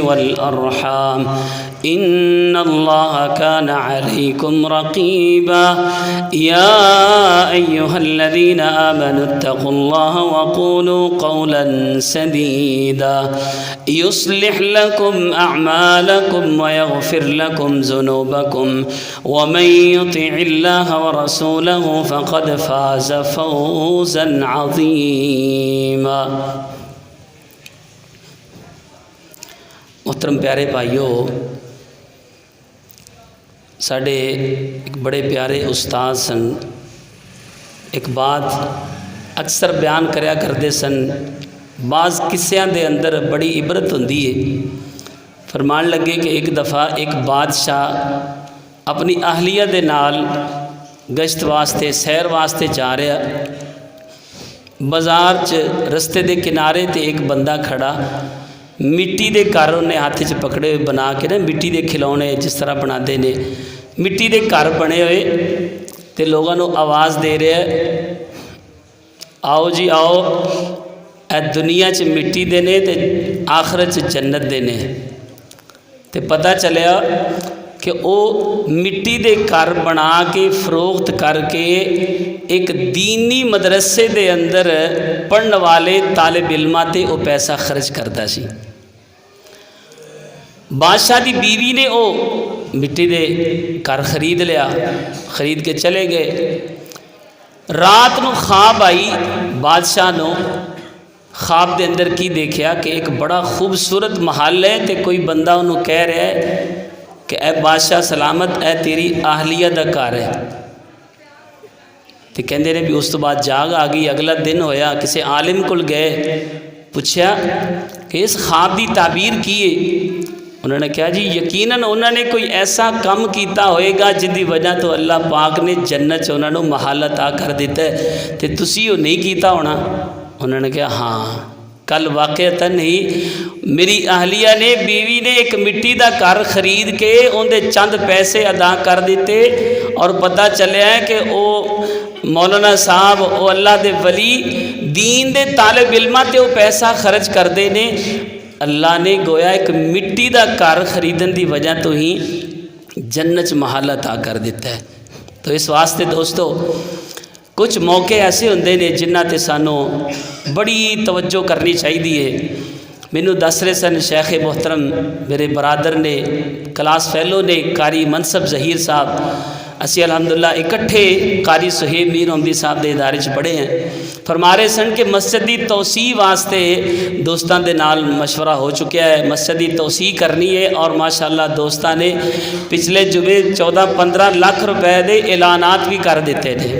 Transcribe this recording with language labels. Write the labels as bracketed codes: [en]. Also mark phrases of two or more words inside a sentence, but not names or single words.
[ar] والأرحام، إن الله كان عليكم رقيبا، يا أيها الذين آمنوا اتقوا الله وقولوا قولا سديدا يصلح لكم أعمالكم ويغفر لكم ذنوبكم، ومن يطع الله ورسوله فقد فاز فوزا عظيما۔ [pa] محترم پیارے بھائیو، ساڈے ایک بڑے پیارے استاد سن، ایک بات اکثر بیان کریا کرتے سن، بعض قصیاں دے اندر بڑی عبرت ہوندی ہے۔ فرمان لگے کہ ایک دفعہ ایک بادشاہ اپنی اہلیہ دے نال گشت واسطے سیر واسطے جا رہا، بازار چ رستے دے کنارے تے ایک بندہ کھڑا، مٹی دے گھر انہیں ہاتھ چ پکڑے ہوئے بنا کے نا، مٹی دے کھلونے جس طرح بنا دے نے، مٹی دے گھر بنے ہوئے تے لوگوں نو آواز دے رہے ہیں، آؤ جی آؤ، اے دنیا چ مٹی دے نے تے آخرت چ جنت دے نے۔ تے پتہ چلیا کہ او مٹی دے گھر بنا کے فروخت کر کے ایک دینی مدرسے دے اندر پڑھن والے طالب علماں تے او پیسہ خرچ کرتا سی۔ بادشاہ دی بیوی نے وہ مٹی دے گھر خرید لیا، خرید کے چلے گئے۔ رات نو خواب آئی بادشاہ نو، خواب دے اندر کی دیکھیا کہ ایک بڑا خوبصورت محل ہے تے کوئی بندہ انہوں کہہ رہا ہے کہ اے بادشاہ سلامت، اے تیری اہلیہ دا گھر ہے۔ تے کہندے نے بھی اس تو بعد جاگ آ گئی، اگلا دن ہویا، کسی عالم کول گئے، پوچھا کہ اس خواب دی تعبیر کی ہے؟ انہوں نے کہا جی یقیناً انہوں نے کوئی ایسا کم کیتا ہوئے گا جن دی وجہ تو اللہ پاک نے جنت چ انہوں نے محل عطا کر دیتا ہے، تے تسی وہ نہیں کیتا ہونا؟ انہوں نے کہا ہاں، کل واقعتاً ہی میری اہلیہ نے، بیوی نے ایک مٹی دا گھر خرید کے اندے چند پیسے ادا کر دیتے، اور پتہ چلیا ہے کہ او مولانا صاحب، او اللہ دے ولی، دین دے طالب علماں تے وہ پیسہ خرچ کردے نے۔ اللہ نے گویا ایک مٹی دا گھر خریدن دی وجہ تو ہی جنت محل عطا کر دیتا ہے۔ تو اس واسطے دوستو کچھ موقع ایسے ہوندے نے جنہ تے سانو بڑی توجہ کرنی چاہیے۔ مینوں دس رہے سن شیخ محترم میرے برادر نے، کلاس فیلو نے، قاری منصب ظہیر صاحب، اسی الحمدللہ اکٹھے قاری سہیب میر محمدی صاحب دے ادارے چ پڑھے ہیں۔ فرما رہے سن کہ مسجد دی توسیع واسطے دوستان دے نال مشورہ ہو چکیا ہے، مسجد دی توسیع کرنی ہے، اور ماشاءاللہ دوستان نے پچھلے جمعے 14-15 لاکھ روپے دے اعلانات بھی کر دیتے تھے۔